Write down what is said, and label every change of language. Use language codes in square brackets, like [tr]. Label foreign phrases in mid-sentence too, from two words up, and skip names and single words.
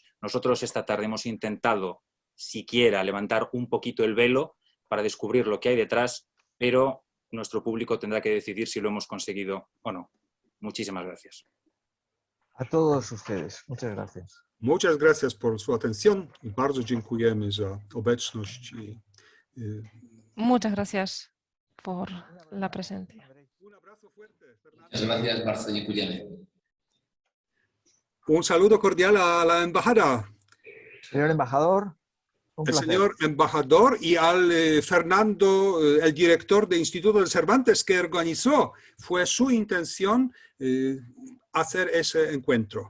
[es] Nosotros esta tarde hemos intentado siquiera levantar un poquito el velo para descubrir lo que hay detrás, pero nuestro público tendrá que decidir si lo hemos conseguido o no. Muchísimas gracias. A todos ustedes, muchas gracias. Muchas gracias por su atención [pl] i bardzo dziękujemy za obecność. [es] Muchas gracias por la presencia. Muchas gracias, [pl] bardzo dziękujemy. [es] Un saludo cordial a la embajada. Señor embajador, un El placer. señor embajador y al Fernando, el director del Instituto de Cervantes que organizó. Fue su intención hacer ese encuentro.